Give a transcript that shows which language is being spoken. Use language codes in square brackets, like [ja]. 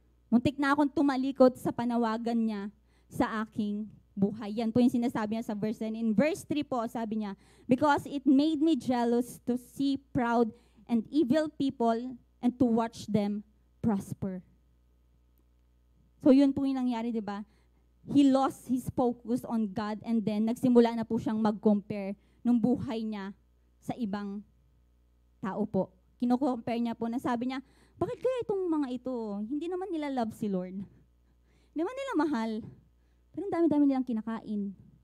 [tl] Muntik na akong tumalikod sa panawagan niya sa aking buhay. Yan po yung sinasabi niya sa verse 10. [en] In verse 3 po, [tl] sabi niya, [en] because it made me jealous to see proud and evil people and to watch them prosper. [tl] So yun po yung nangyari, di ba? [en] He lost his focus on God and then [tl] nagsimula na po siyang mag-compare ng buhay niya sa ibang tao po. Kino-compare niya po na sabi niya, bakit kaya itong mga ito, hindi naman nila love si Lord? Hindi naman nila mahal. Pero ang dami-dami nilang kinakain.